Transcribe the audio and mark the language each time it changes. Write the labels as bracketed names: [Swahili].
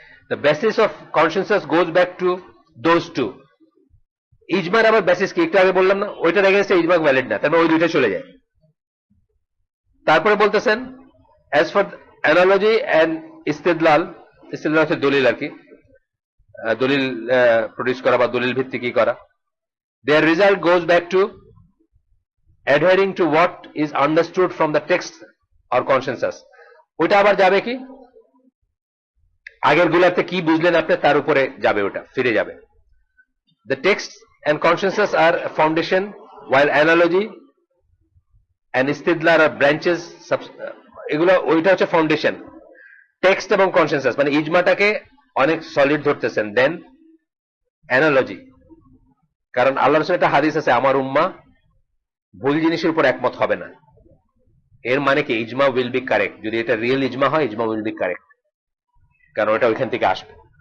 [English] The basis of consciousness goes back to those two. [Bangla] ইজমার আবার basis কি একটু আগে বললাম না, ওইটার এগেইনস্টে ইজমা ভ্যালিড না, তারপর ওই দুইটা চলে যায়। তারপরে বলতেছেন [English] as for analogy and istidlal, [Bangla] istidlal হচ্ছে দলিল আর কি, দলিল প্রডিউস করা বা দলিল ভিত্তিক কি করা। [English] their result goes back to adhering to what is understood from the text or consensus. [Bangla] ওইটা আবার যাবে কি আগের গুলাতে কি বুঝলেন আপনি তার উপরে যাবে, ওটা ফিরে যাবে। [English] The text and consensus are a foundation, while analogy and istidlal are branches. [Bangla] এগুলো ওইটা হচ্ছে ফাউন্ডেশন, টেক্সট এবং কনসেনসাস, মানে ইজমাটাকে অনেক সলিড ধরতেছেন। দেন অ্যানালজি, কারণ আল্লাহর রাসূলের একটা হাদিস আছে আমার উম্মাহ ভুল জিনিসের উপর একমত হবে না। এর মানে কি [English] asthma will be correct, [Bangla] যদি এটা রিয়েল ইজমা হয় ইজমা উইল বি কারেক্ট, কারণ ওটা ওইখান থেকে আসবে।